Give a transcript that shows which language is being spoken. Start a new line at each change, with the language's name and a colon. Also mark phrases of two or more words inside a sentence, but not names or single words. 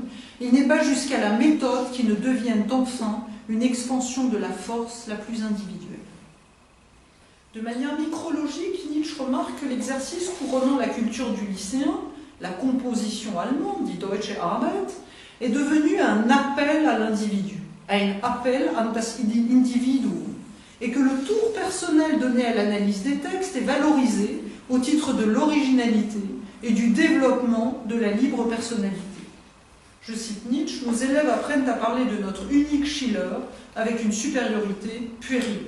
French: Il n'est pas jusqu'à la méthode qui ne devienne enfin une expansion de la force la plus individuelle. De manière micrologique, Nietzsche remarque que l'exercice couronnant la culture du lycéen, la composition allemande,
German: die Deutsche Arbeit,
French: est devenu un appel à l'individu, un appel
German: an das Individuum,
French: et que le tour personnel donné à l'analyse des textes est valorisé au titre de l'originalité et du développement de la libre personnalité. Je cite Nietzsche, nos élèves apprennent à parler de notre unique Schiller avec une supériorité puérile.